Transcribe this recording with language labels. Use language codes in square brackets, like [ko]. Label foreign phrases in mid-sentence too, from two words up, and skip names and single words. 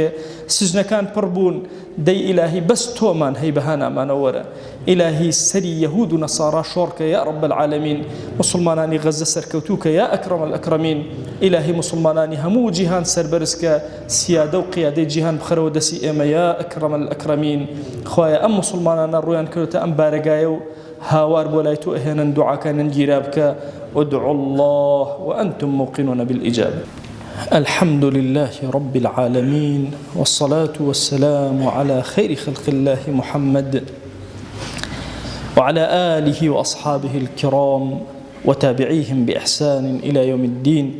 [ckb] سزنەکان پڕ بوون دەی ئیلاهی بەس تۆمان هەی بەهانامانە وەرە ئیلاهی سەری یەهود و نەسارا شۆڕکە [ar] یا رب العالمین [ckb] مسلمانانی غەزە سەرکەوتووکە [ar] یا ئەکرەم الئەکرەمین [ckb] ئیلاهی مسلمانانی هەموو جیهان سەربەرزکە سیادە و قیادەی جیهان بخەرەوە دەسی ئێمە [ar] یا ئەکرەم الئەکرەمین [ckb] خوایە ئەم مسلمانانە ڕویان کردوتە ئەم بارەگایە و هاوار بۆ لای تۆ ئەهێنن دوعاکانن گیرا بکە [ar] ودعوا الله وأنتم موقنون بالإجابة الحمد لله رب العالمين والصلاة والسلام على خير خلق الله محمد وعلى آله وأصحابه الكرام وتابعيهم بإحسان إلى يوم الدين.